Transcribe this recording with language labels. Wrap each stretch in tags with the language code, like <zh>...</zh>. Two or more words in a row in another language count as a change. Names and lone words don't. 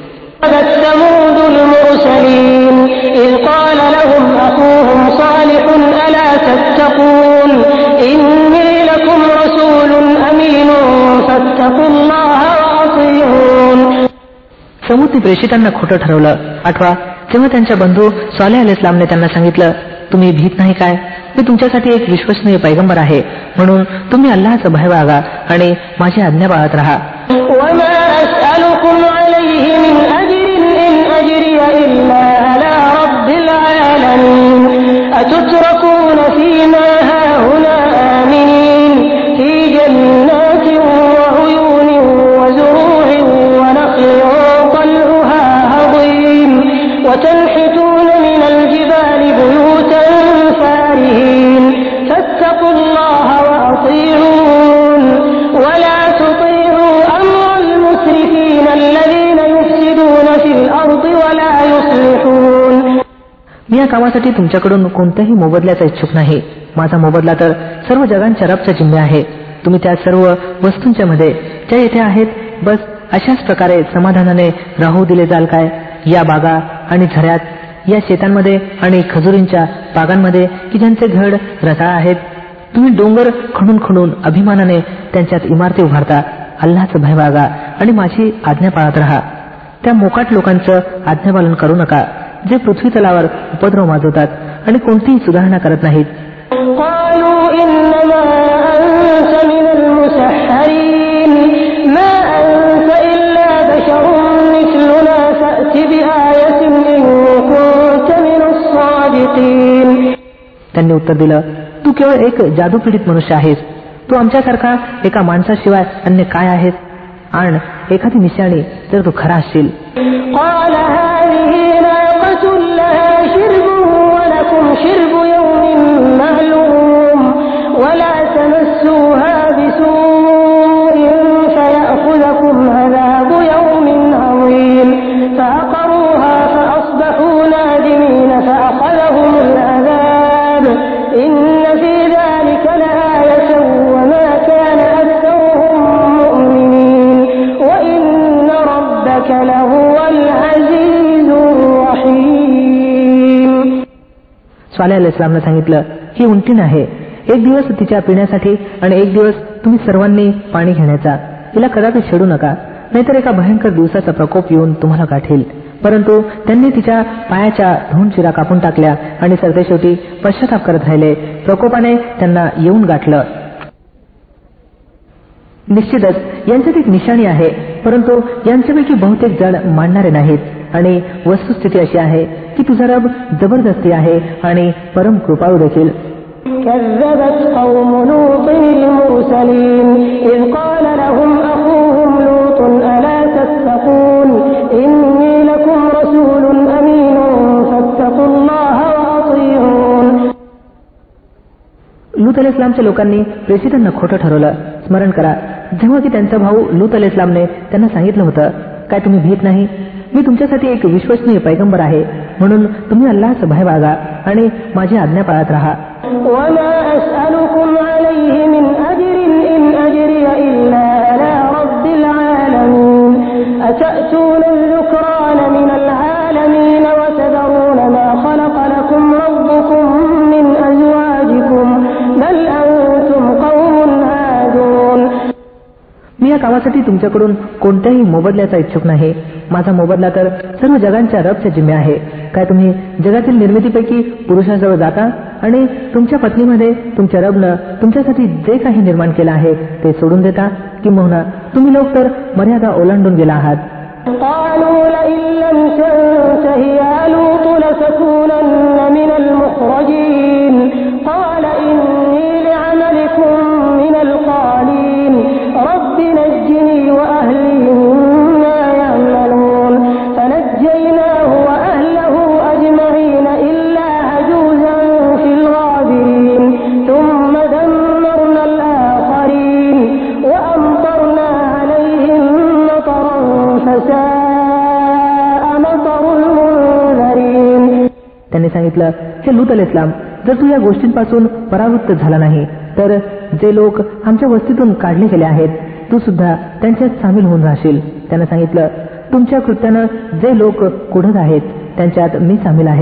<ar>ثمود المرسلين إذ قال لهم أخوهم صالح ألا تتقون إني لكم رسول أمين فاتقوا الله وأطيعون.</ar> <mr>समूदने प्रेषितांना खोटं ठरवलं. आठवा, जेव्हा त्यांच्या बंधू सालेह अलैहिस्सलामने त्यांना सांगितलं, तुम्ही भीत नाही काय, मी तुमच्यासाठी एक विश्वसनीय पैगंबर आहे, म्हणून तुम्ही अल्लाहचा भय बाळगा आणि माझी आज्ञा पाळत राहा.</mr> <ar>وما أسألكم عليه من أجر إن أجري إلا على رب العالمين أتتركون فيما هاهنا آمنين في جنات وعيون وزروع ونخل طلعها هضيم وتنحتون من الجبال بيوتا فارهين فاتقوا الله وأطيعون ولا تطيعوا أمر المسرفين الذين يفسدون في الأرض ولا يصلحون.</ar> <mr>मी या कामासाठी तुमच्याकडून कोणत्याही मोबदल्याचा इच्छुक नाही. माझा मोबदला तर सर्व जगांच्या रबच्या जिम्मे आहे. तुम्ही त्या सर्व वस्तूंच्या मध्ये ज्या येथे आहेत, बस अशाच प्रकारे समाधानाने राहू दिले जाल काय? या बागा आणि झऱ्यात, या शेतांमध्ये आणि खजुरींच्या बागांमध्ये की ज्यांचे घड रसाळ आहेत, तुम्ही डोंगर खणून खणून अभिमानाने त्यांच्यात इमारती उभारता. अल्लाहचं भय बाळगा आणि माझी आज्ञा पाळत राहा. त्या मोकाट लोकांचं आज्ञापालन करू नका, जे पृथ्वी तलावर उपद्रव माजवतात आणि कोणतीही सुधारणा करत नाहीत.</mr> <ar>قالوا إنما أنت من المسحرين ما أنت إلا بشر مثلنا فأت بآية إن كنت من الصادقين.</ar> <mr>त्यांनी उत्तर दिलं, तू केवळ एक जादूपीडित मनुष्य आहेस. तू आमच्यासारखा एका माणसाशिवाय अन्य काय आहेस? आण एखादी निशाणी जर तू खरा असशील.</mr> <ar>قال هذه ناقة لها شرب ولكم شرب يوم معلوم ولا تمسوها بسوء فيأخذكم عذاب يوم عظيم فعقروها فأصبحوا نادمين فأخذهم العذاب إن في ذلك لآية وما كان أكثرهم مؤمنين وإن ربك لهو العزيز الرحيم.</ar> <mr>सालेह अलैहिस्सलामने सांगितलं, ही उंटीण आहे. एक दिवस तिच्या पिण्यासाठी आणि एक दिवस तुम्ही सर्वांनी पाणी घेण्याचा. तिला कदापि छेडू नका, नाहीतर एका भयंकर दिवसाचा प्रकोप येऊन तुम्हाला गाठेल. परंतु त्यांनी तिच्या पायाच्या धोंड चिरा कापून टाकल्या आणि सरतेशेवटी पश्चाताप करत राहिले. प्रकोपाने त्यांना येऊन गाठलं. निश्चितच यांच्यात एक निशाणी आहे, परंतु यांच्यापैकी बहुतेक जण मानणारे नाहीत. आणि वस्तुस्थिती अशी आहे की तुझा रब जबरदस्ती आहे आणि परम कृपाळू देखील.</mr> <ar>كذبت قوم لوط المرسلين إذ قال لهم أخوهم لوط ألا تتقون إني لكم رسول أمين فاتقوا الله وأطيعون.</ar> <mr>लूत अलैहिस्सलामच्या लोकांनी प्रेषितांना खोटं ठरवलं. स्मरण करा जेव्हा की त्यांचा भाऊ लूत अलैहिस्सलामने त्यांना सांगितलं होतं, काय तुम्ही भीत नाही? मी तुमच्यासाठी एक विश्वसनीय पैगंबर आहे, म्हणून तुम्ही अल्लाहचं भय बाळगा आणि माझी आज्ञा पाळत राहा.</mr> <ar>وما أسألكم عليه من أجر إن أجري إلا على رب العالمين أتأتون الذكران من العالمين وتذرون ما خلق لكم ربكم من أزواجكم بل أنتم قوم عادون.</ar> <mr>मी या कामासाठी तुमच्याकडून कोणत्याही मोबदल्याचा इच्छुक नाही. माझा मोबदला तर सर्व जगांच्या रबच्या जिम्मे आहे. काय तुम्ही जगातील निर्मितीपैकी पुरुषाजवळ जाता आणि तुमच्या पत्नीमध्ये तुमच्या रबनं तुमच्यासाठी जे काही निर्माण केलं आहे ते सोडून देता, किंबहुना तुम्ही लोक तर मर्यादा ओलांडून गेला आहात.</mr> <ar>قالوا لئن لم تنته يا لوط لتكونن من المخرجين قال إني لعملكم من القالين رب نجني وأهلي مما يعملون فنجيناه وأهله أجمعين إلا عجوزا في الغابرين ثم دمرنا الآخرين وأمطرنا عليهم مطرا فساء مطر المنذرين.</ar> <mr>त्यांनी सांगितलं, हे लूत अलैहिस्सलाम, जर तू या गोष्टींपासून परावृत्त झाला नाही तर जे लोक आमच्या वस्तीतून काढले गेले आहेत तू सुद्धा त्यांच्यात सामील होऊन राहशील. त्यानं सांगितलं, तुमच्या कृत्यानं जे लोक कुढत आहेत त्यांच्यात मी सामील आहे.</mr>